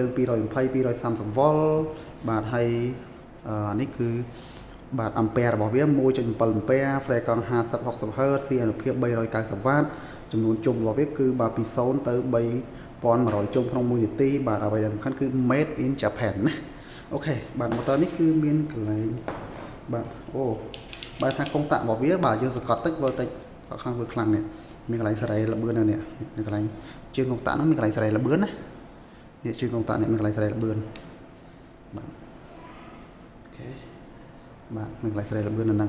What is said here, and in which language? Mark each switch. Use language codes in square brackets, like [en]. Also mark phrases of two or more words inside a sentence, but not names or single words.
[km] ង220 230 V បាទហើយនេះគឺបាទអាំពែរបស់វា 1.7 អាំពែ flare កង់50 60 Hz សីអានុភាព390 W ចំនួនជុំរបស់វាគឺបាទពី0ទៅ3100ជុំក្នុង1នាទីបាទអ្វីដែលសំខាន់គឺ [en] made in Japan [km] ណាអូខេបាទ motor នេះគឺមានកន្លែងបាទអូបាទថាកុងតាក់របស់វាបាទយើងសង្កត់តិចមើលតិចខ្លាំងនេះមានកន្លែងសេរីលបឿននៅ នេះកន្លែងជើងកុងតាក់ហ្នឹងមានកន្លែងសេរីលបឿនណានេះជើងកុងតាក់នេះមានកន្លែងសេរីលបឿនបាទអូខេបាទមានកន្លែងសេរីលបឿននៅហ្នឹង